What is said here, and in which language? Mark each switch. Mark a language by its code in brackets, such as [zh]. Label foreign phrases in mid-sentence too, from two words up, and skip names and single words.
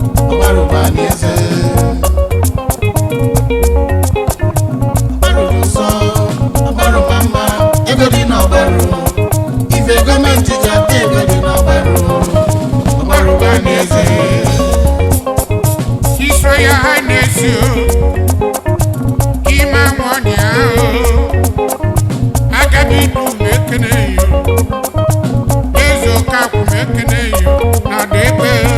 [ig] Ọgbaru bụ anyị eze. Ọgbaru nsọ, ọgbaru ma mma, ego dị n'ọgbaru. Ife gọọmenti ji atụ ego dị n'ọgbaru. Ọgbaru bụ anyị eze. [en] His Royal Highness, you. [ig] Ima Nwanyị ahụ. Agabi du m ekene yo. Eze Okafọ m ekene yo. Na Debe.